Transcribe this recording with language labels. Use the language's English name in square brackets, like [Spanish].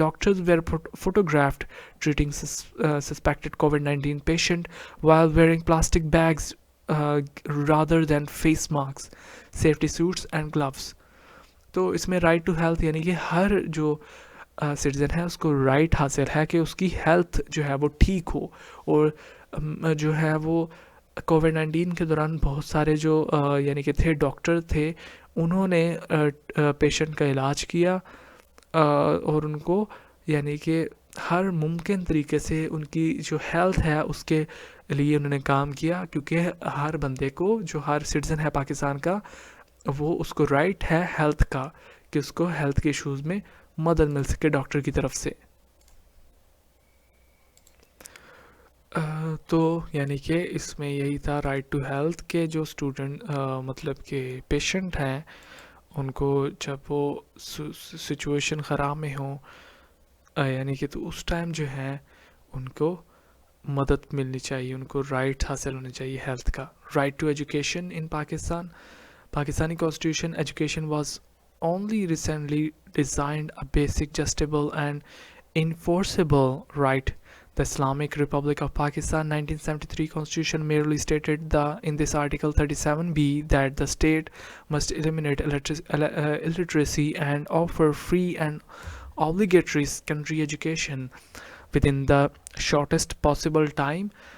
[English] Doctors were photographed treating suspected COVID-19 patient while wearing plastic bags rather than face masks, safety suits and gloves. [Urdu] تو اس میں right to health یعنی کہ ہر جو citizen ہے اس کو right حاصل ہے کہ اس کی ہیلتھ جو ہے وہ ٹھیک ہو. اور جو ہے وہ کووڈ-19 کے دوران بہت سارے جو یعنی کہ تھے ڈاکٹر تھے, انہوں نے پیشنٹ کا علاج کیا اور ان کو یعنی کہ ہر ممکن طریقے سے ان کی جو ہیلتھ ہے اس کے لیے انہوں نے کام کیا, کیونکہ ہر بندے کو, جو ہر سٹیزن ہے پاکستان کا, وہ اس کو رائٹ ہے ہیلتھ کا, کہ اس کو ہیلتھ کے ایشوز میں مدد مل سکے ڈاکٹر کی طرف سے. تو یعنی کہ اس میں یہی تھا رائٹ ٹو ہیلتھ کے جو اسٹوڈنٹ مطلب کہ پیشنٹ ہیں, ان کو جب وہ سچویشن خراب میں ہوں یعنی کہ تو اس ٹائم جو ہے ان کو مدد ملنی چاہیے, ان کو رائٹ حاصل ہونا چاہیے ہیلتھ کا. [English] Right to education in Pakistan. Pakistani constitution education was only recently designed a basic, justable and enforceable right. The Islamic Republic of Pakistan 1973 constitution merely stated in this article 37B that the state must eliminate illiteracy and offer free and obligatory secondary education within the shortest possible time.